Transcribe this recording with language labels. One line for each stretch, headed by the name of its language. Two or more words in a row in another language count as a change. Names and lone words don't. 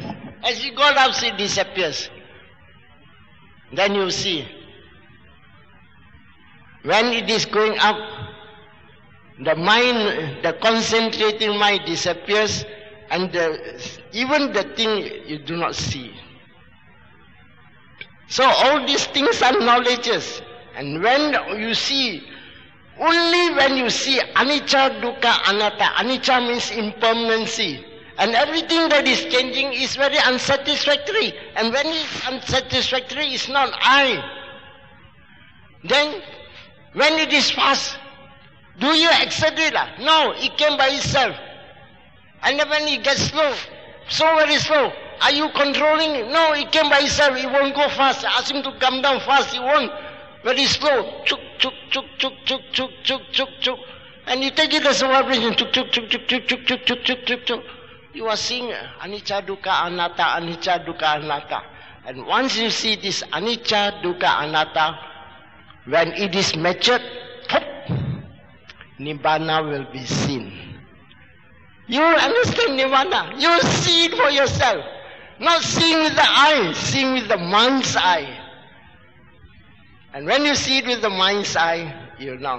English: As it goes up, it disappears. Then you see, when it is going up, the mind, the concentrating mind disappears, and even the thing you do not see. So all these things are knowledges. And when you see, only when you see
Pali: anicca, dukkha, anatta.
English: Anicca means impermanency. And everything that is changing is very unsatisfactory. And when it's unsatisfactory, it's not I. Then, when it is fast, do you accept it? No, it came by itself. And then when it gets slow, so very slow, are you controlling it? No, it came by itself. It won't go fast. Ask him to come down fast. It won't. Very slow. Chuk, chuk, chuk, chuk, chuk, chuk, chuk, chuk, chuk. And you take it as a vibration. Chuk, chuk, chuk, chuk, chuk, chuk, chuk, chuk, chuk, chuk, chuk. You are seeing
Pali: anicca, dukkha, anatta, anicca, dukkha, anatta.
English: And once you see this
Pali: anicca, dukkha, anatta,
English: when it is matured, Nibbana will be seen. You will understand Nibbana. You will see it for yourself. Not seeing with the eye, seeing with the mind's eye. And when you see it with the mind's eye, you know.